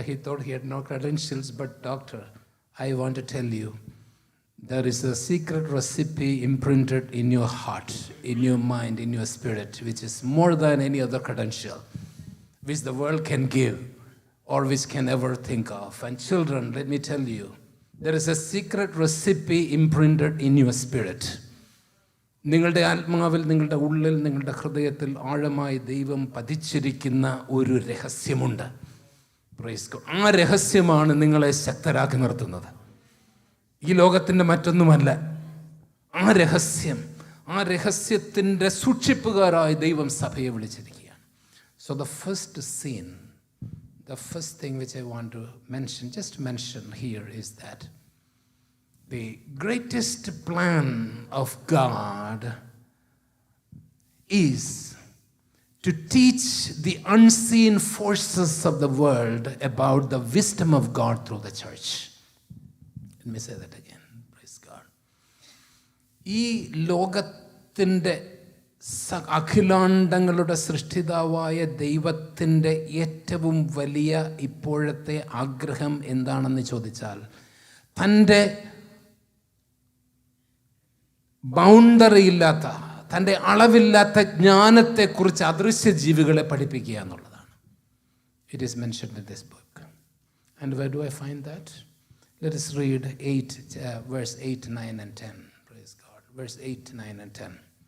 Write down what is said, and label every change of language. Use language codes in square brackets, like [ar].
[en] He thought he had no credentials, but doctor, I want to tell you, there is a secret recipe imprinted in your heart, in your mind, in your spirit, which is more than any other credential, which the world can give or which can ever think of. And children, let me tell you, there is a secret recipe imprinted in your spirit. [ml] നിങ്ങളുടെ ആത്മാവിൽ, നിങ്ങളുടെ ഉള്ളിൽ, നിങ്ങളുടെ ഹൃദയത്തിൽ ആഴമായി ദൈവം പതിച്ചിരിക്കുന്ന ഒരു രഹസ്യമുണ്ട്. [en] Praise God. [ml] ആ രഹസ്യമാണ് നിങ്ങളെ ശക്തരാക്കി നിർത്തുന്നത്. ഈ ലോകത്തിൻ്റെ മറ്റൊന്നുമല്ല. ആ രഹസ്യത്തിൻ്റെ സൂക്ഷിപ്പുകാരായി ദൈവം സഭയെ വിളിച്ചിരിക്കുകയാണ്. [en] So the first scene the first thing which I want to mention, just mention here, is that the greatest plan of God is to teach the unseen forces of the world about the wisdom of God through the church. Let me say that again. Praise God. [ml] ഈ ലോകത്തിൻ്റെ അഖിലാണ്ടങ്ങളുടെ സൃഷ്ടിതാവായ ദൈവത്തിൻ്റെ ഏറ്റവും വലിയ ഇപ്പോഴത്തെ ആഗ്രഹം എന്താണെന്ന് ചോദിച്ചാൽ, തൻ്റെ ബൗണ്ടറിയില്ലാത്ത, തൻ്റെ അളവില്ലാത്ത ജ്ഞാനത്തെക്കുറിച്ച് അദൃശ്യ ജീവികളെ പഠിപ്പിക്കുക എന്നുള്ളതാണ്. [en] It is mentioned in this book. And where do I find that? Let us read 8, verse 8, 9 and 10. Praise God. Verse 8, 9 and 10.